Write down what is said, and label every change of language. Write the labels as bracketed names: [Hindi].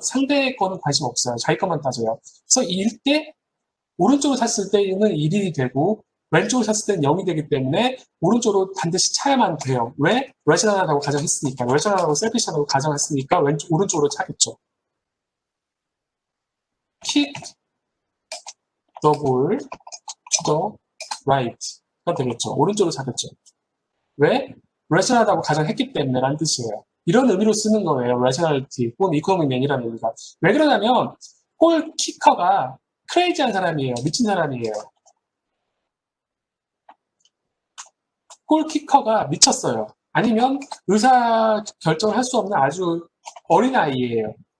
[Korean] 상대의 거는 관심 없어요. 자기 것만 따져요. 그래서 이때 오른쪽으로 찼을 때는 1이 되고 왼쪽으로 찼을 때는 0이 되기 때문에 오른쪽으로 반드시 차야만 돼요. 왜? 레셔널하다고 가정했으니까. 레셔널하고 셀피시하다고 가정했으니까 오른쪽으로 차겠죠. [English] kick the ball to the right가 [Korean] 되겠죠. 오른쪽으로 차겠죠. 왜? 레셔널하다고 가정했기 때문에 라는 뜻이에요. 이런 의미로 쓰는 거예요. 레셔널티 혹은 이코노믹맨이라는 의미가. 왜 그러냐면 골키커가 크레이지한 사람이에요. 미친 사람이에요. 골키커가 미쳤어요. 아니면 의사 결정을 할 수 없는 아주 어린 아이예요.